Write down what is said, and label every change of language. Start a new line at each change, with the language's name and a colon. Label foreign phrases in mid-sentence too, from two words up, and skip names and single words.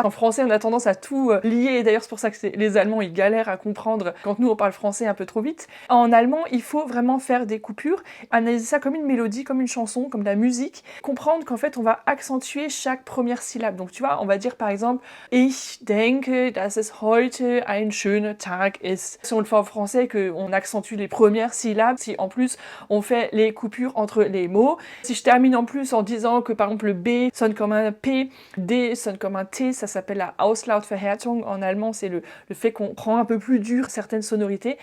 French: En français, on a tendance à tout lier. Et d'ailleurs, c'est pour ça que les Allemands, ils galèrent à comprendre quand nous, on parle français un peu trop vite. En allemand, il faut vraiment faire des coupures, analyser ça comme une mélodie, comme une chanson, comme de la musique. Comprendre qu'en fait, on va accentuer chaque première syllabe. Donc, tu vois, on va dire par exemple «
German: Ich denke, dass es heute ein schöner Tag ist ».
French: Si on le fait en français, qu'on accentue les premières syllabes, si en plus on fait les coupures entre les mots. Si je termine en plus en disant que par exemple le B sonne comme un P, D sonne comme un T, ça s'appelle la Auslautverhärtung en allemand, c'est le fait qu'on rend un peu plus dur certaines sonorités.